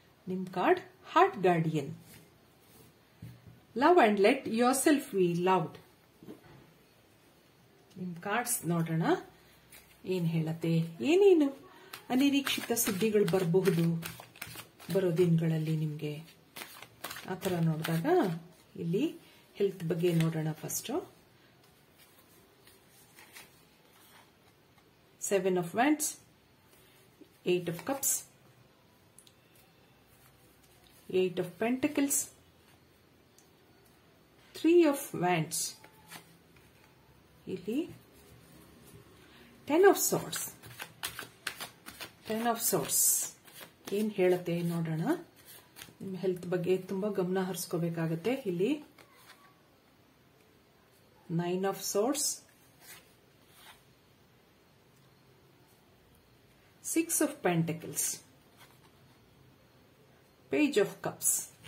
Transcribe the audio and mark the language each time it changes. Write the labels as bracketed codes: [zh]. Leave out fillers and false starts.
[kn] ನಿಮ್ [en] Card heart guardian. Love and let yourself be loved. [kn] ನಿಮ್ cards ನೋಡೋಣ ಏನ್ ಹೇಳತ್ತೆ. ಏನೇನು ಅನಿರೀಕ್ಷಿತ ಸುದ್ದಿಗಳು ಬರಬಹುದು ಬರೋ ದಿನಗಳಲ್ಲಿ ನಿಮ್ಗೆ. ಆತರ ನೋಡಿದಾಗ ಇಲ್ಲಿ ಹೆಲ್ತ್ ಬಗ್ಗೆ ನೋಡೋಣ. [en] first 7 of Wands, 8 of Cups, 8 of Pentacles, 3 of Wands, [kn] ಇಲ್ಲಿ [en] 10 of Swords. [kn] 10 of Swords ಏನ್ ಹೇಳುತ್ತೆ ನೋಡೋಣ. ನಿಮ್ಮ ಹೆಲ್ತ್ ಬಗ್ಗೆ ತುಂಬಾ ಗಮನ ಹರಿಸ್ಕೋಬೇಕಾಗತ್ತೆ. ಇಲ್ಲಿ [en] 9 of Swords, 6 of Pentacles, Page of Cups.